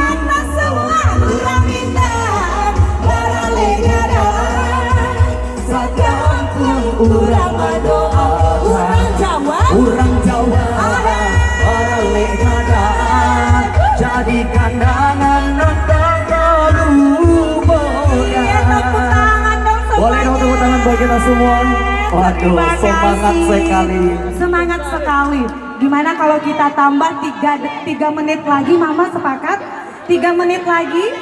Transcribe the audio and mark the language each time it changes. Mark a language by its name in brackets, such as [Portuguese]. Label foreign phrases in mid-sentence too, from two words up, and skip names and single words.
[Indonesian] atas semua urang Minang, para legada. [Minangkabau] Sakampung urang mendoa. [Indonesian] Urang Jawa, Urang Jawa, para legada. Jadikan angan dan tak lupa. iya tepuk tangan dong semuanya. Boleh dong tepuk tangan buat kita semua. Waduh, Terima semangat kasih. sekali. Semangat sekali. Gimana kalau kita tambah 3 menit lagi, Mama sepakat? 3 menit lagi,